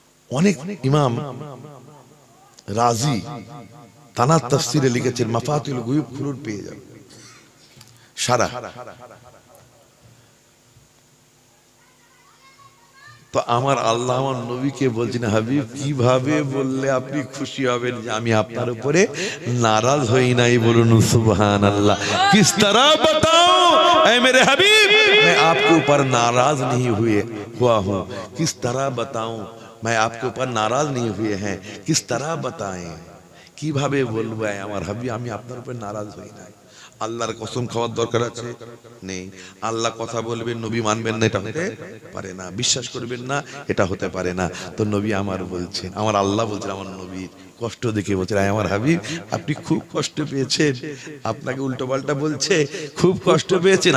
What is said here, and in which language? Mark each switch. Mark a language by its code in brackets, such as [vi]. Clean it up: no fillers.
[bn] অনেক ইমাম রাজি তানার তাফসিরে লিখেছেন, মাফাতিল গুয়ুব খুলুন, পেয়ে যাবেন সারা। তো আমার আল্লাহ আমার নবীকে বলছেন, হাবিব কিভাবে বললে আপনি খুশি হবেন যে আমি আপনার উপরে নারাজ হই নাই? বলুন সুবহানাল্লাহ। [hi] किस तरह बताऊं ऐ मेरे हबीब, मैं आपके ऊपर नाराज नहीं हुआ हूं। किस तरह बताऊं, मैं आपके ऊपर नाराज नहीं हुए हैं। किस तरह बताएं, [bn] কিভাবে বলবো আমার হাবিব আমি আপনার উপর নারাজ হই নাই? আল্লাহর কসম খাওয়ার দরকার আছে? নেই। আল্লাহ কথা বলবেন, নবী মানবেন না, এটা হতে পারে না। বিশ্বাস করবেন না, এটা হতে পারে না। তো নবী আমার বলছেন, আমার আল্লাহ বলছেন আমার নবীর কষ্ট দেখে বলছেন, আমার হাবিব আপনি খুব কষ্ট পেয়েছেন, আপনাকে উল্টো পাল্টা বলছে, খুব কষ্ট পেয়েছেন।